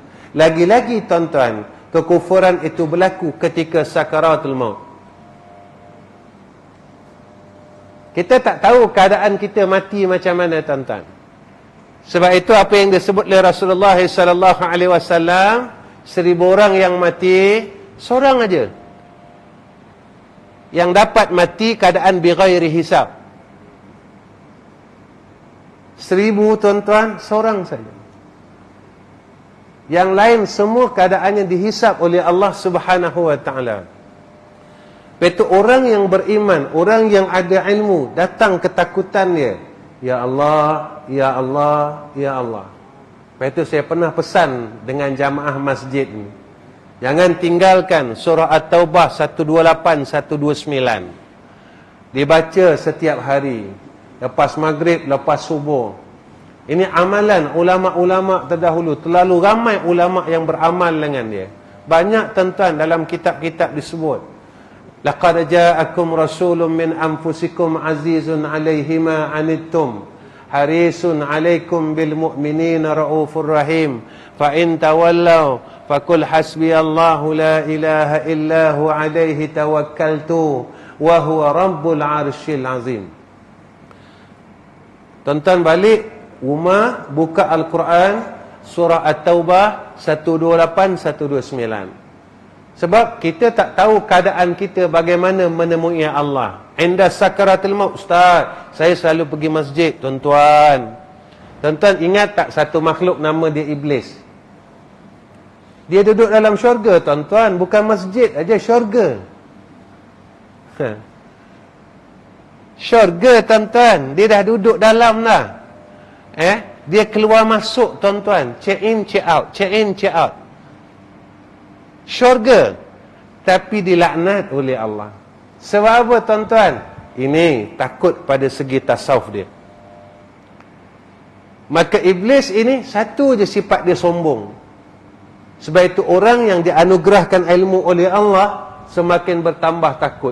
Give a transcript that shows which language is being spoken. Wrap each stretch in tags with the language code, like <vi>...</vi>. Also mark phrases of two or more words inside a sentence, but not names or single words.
<ms>Lagi-lagi tuan-tuan, kekufuran itu berlaku ketika sakaratul maut. Kita tak tahu keadaan kita mati macam mana tuan-tuan. Sebab itu apa yang disebut oleh Rasulullah</ms> <ar>صلى الله عليه وسلم,</ar> <ms>1000 orang yang mati, seorang aja yang dapat mati keadaan</ms> <ar>بغير حساب.</ar> <ms>1000 tuan-tuan, seorang saja. Yang lain semua keadaannya dihisap oleh Allah</ms> <ar>سبحانه وتعالى.</ar> <ms>Betul, orang yang beriman, orang yang ada ilmu, datang ketakutan dia.</ms> <ar>يا الله، يا الله، يا الله.</ar> <ms>Betul, saya pernah pesan dengan jamaah masjid ni, jangan tinggalkan surah At-Taubah 128, 129. Dibaca setiap hari, lepas maghrib, lepas subuh. Ini amalan ulama-ulama terdahulu. Terlalu ramai ulama yang beramal dengan dia. Banyak tuan-tuan dalam kitab-kitab disebut.</ms> <ar>لقد جاءكم رسول من أنفسكم عزيز عليه ما عنتم حريص عليكم بالمؤمنين رءوف رحيم فإن تولوا فقل حسبي الله لا إله إلا هو عليه توكلت وهو رب العرش العظيم.</ar> <ms>Tonton balik rumah, buka Al-Quran surah At-Taubah 128 129. Sebab kita tak tahu keadaan kita bagaimana menemui Allah. Inda sakaratul maut. Ustaz, saya selalu pergi masjid, tuan-tuan. Tuan-tuan ingat tak satu makhluk nama dia Iblis? Dia duduk dalam syurga, tuan-tuan. Bukan masjid aja, syurga. Syurga, tuan-tuan. Dia dah duduk dalam dah. Dia keluar masuk, tuan-tuan.</ms> <en>Check in, check out. Check in, check out.</en> <ms>Syurga, tapi dilaknat oleh Allah. Sebab apa, tuan-tuan? Ini takut pada segi tasawuf dia. Maka Iblis ini satu je sifat dia, sombong. Sebab itu orang yang dianugerahkan ilmu oleh Allah semakin bertambah takut.</ms>